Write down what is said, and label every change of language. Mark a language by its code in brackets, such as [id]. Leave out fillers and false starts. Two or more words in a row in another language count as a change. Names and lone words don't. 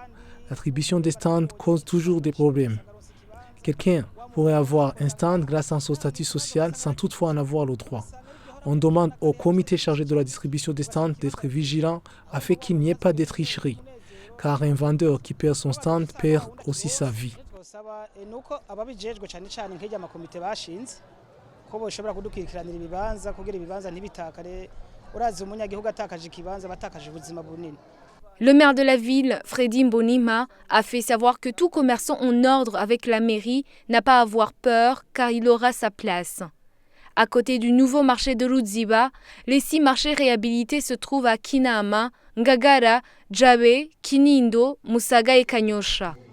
[fr] L'attribution des stands cause toujours des problèmes. Quelqu'un pourrait avoir un stand grâce à son statut social sans toutefois en avoir le droit. On demande au comité chargé de la distribution des stands d'être vigilant afin qu'il n'y ait pas de tricherie, car un vendeur qui perd son stand perd aussi sa vie. [rn] twosaba nuko ababijejwe cyane cyane nk'ijya amakomite bashinze ko boshobora kudukurikiranira ibibanza kugira ibibanza ntibitakare urazi umunyagihugu atakaje ikibanza batakaje ubuzima bunini. [fr] Le maire de la ville, Freddy Mbonima, a fait savoir que tout commerçant en ordre avec la mairie n'a pas à avoir peur car il aura sa place. À côté du nouveau marché de Ruziba, les 6 marchés réhabilités se trouvent à Kinama, Ngagara, Djabe, Kinindo, Musaga et Kanyosha.